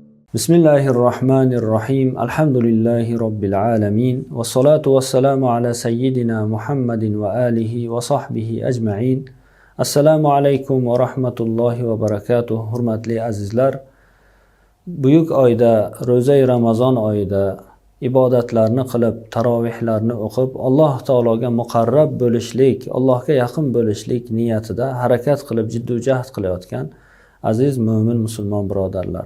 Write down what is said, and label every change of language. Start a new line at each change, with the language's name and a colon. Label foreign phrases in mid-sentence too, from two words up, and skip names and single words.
Arabic: بسم الله الرحمن الرحيم. الحمد لله رب العالمين. والصلاة والسلام على سيدنا محمد وعلى آله وصحبه أجمعين. السلام عليكم ورحمة الله وبركاته.
Uzbek: Hurmatli azizlar, buyuk oyda, ro'za-i Ramazon oyida ibodatlarni qilib, tarovihlarni o'qib, Alloh taologa muqarrab bo'lishlik, Allohga yaqin bo'lishlik niyatida harakat qilib, jiddiy jahd qilayotgan aziz mo'min musulmon birodarlar.